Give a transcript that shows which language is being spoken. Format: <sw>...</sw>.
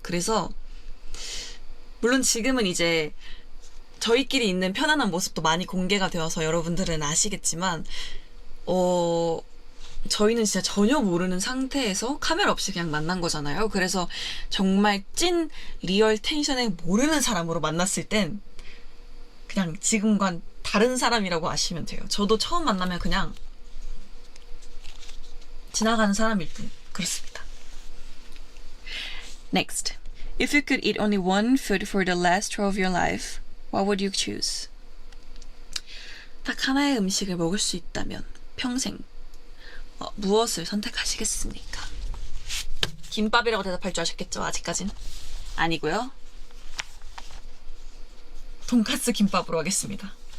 <ko>그래서 물론 지금은 이제 저희끼리 있는 편안한 모습도 많이 공개가 되어서 여러분들은 아시겠지만 저희는 진짜 전혀 모르는 상태에서 카메라 없이 그냥 만난 거잖아요. 그래서 정말 찐 리얼 텐션에 모르는 사람으로 만났을 땐 그냥 지금과는 다른 사람이라고 아시면 돼요. 저도 처음 만나면 그냥 지나가는 사람일 뿐. 그렇습니다.</ko> <en>Next. If you could eat only one food for the last tour of your life, what would you choose?</en> <ko>딱 하나의 음식을 먹을 수 있다면 평생 무엇을 선택하시겠습니까? 김밥이라고 대답할 줄 아셨겠죠? 아직까진 아니고요. 돈까스 김밥으로 하겠습니다.</ko>